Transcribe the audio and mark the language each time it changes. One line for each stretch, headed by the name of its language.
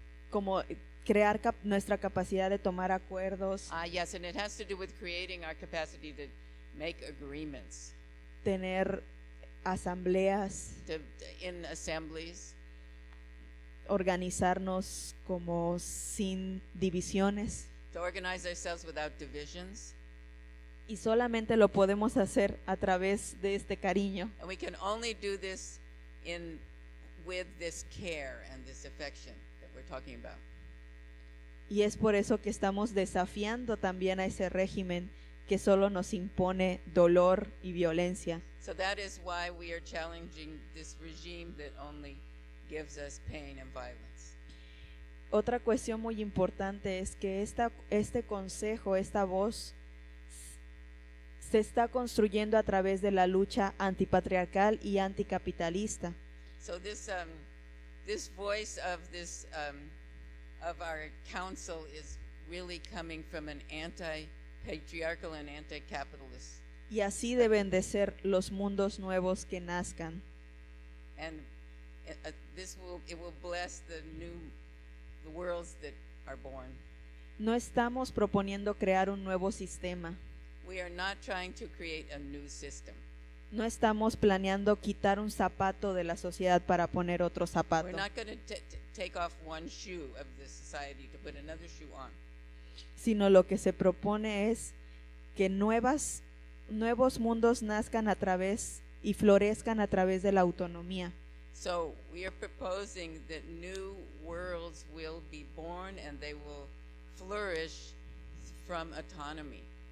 Spanish: como crear nuestra capacidad de tomar acuerdos,
English: Yes, and it has to do with creating our capacity to make agreements,
Spanish: tener asambleas,
English: in assemblies,
Spanish: organizarnos como sin divisiones,
English: to organize ourselves without divisions.
Spanish: y solamente lo podemos hacer a través de este cariño.
English: And we can only do this with this care and this affection that we're talking about.
Spanish: Y es por eso que estamos desafiando también a ese régimen que solo nos impone dolor y violencia.
English: So that is why we are challenging this regime that only gives us pain and violence.
Spanish: Otra cuestión muy importante es que este consejo, esta voz, se está construyendo a través de la lucha antipatriarcal y anticapitalista.
English: So this voice of this of our council is really coming from an anti-patriarchal and anti-capitalist.
Spanish: Y así deben de ser los mundos nuevos que nazcan.
English: And it will bless the worlds that are born.
Spanish: No estamos proponiendo crear un nuevo sistema.
English: We are not trying to create a new system.
Spanish: No estamos planeando quitar un zapato de la sociedad para poner otro zapato,
English: We're not going to take off one shoe of the society to put another shoe on.
Spanish: sino lo que se propone es que nuevos mundos nazcan a través y florezcan a través de la autonomía.
English: So we are proposing that new worlds will be born and they will flourish from autonomy.